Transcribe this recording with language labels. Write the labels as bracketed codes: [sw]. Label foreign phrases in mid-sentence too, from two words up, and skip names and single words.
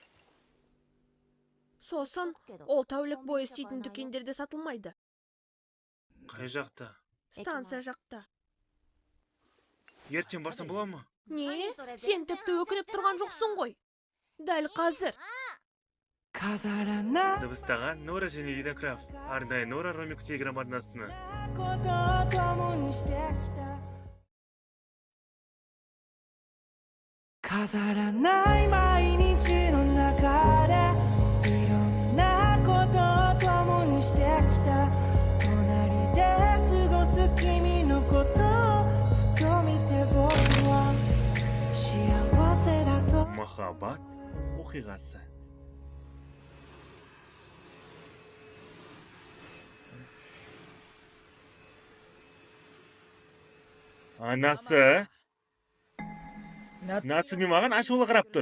[kk] Сосын, ол тәулік бойы істейтін дүкендерде сатылмайды. Қай жақта? Станция жақта. Ертең барсам бола ма? Не? Сен тіпті өкініп тұрған жоқсың ғой. Дәл қазір. [ja] 飾らない [kk] Дыбыстаған Нора және Лина Краф, арнайы Нора Ромико телеграмм-арнасына. [ja] ことを共にしてきた飾らない毎日の中でいろんなことを共にしてきた隣で過ごす君のことをふと見て僕は幸せだと [kk] Махаббат оқиғасы. Анасы Нацуми маған ашулы қарап тұр.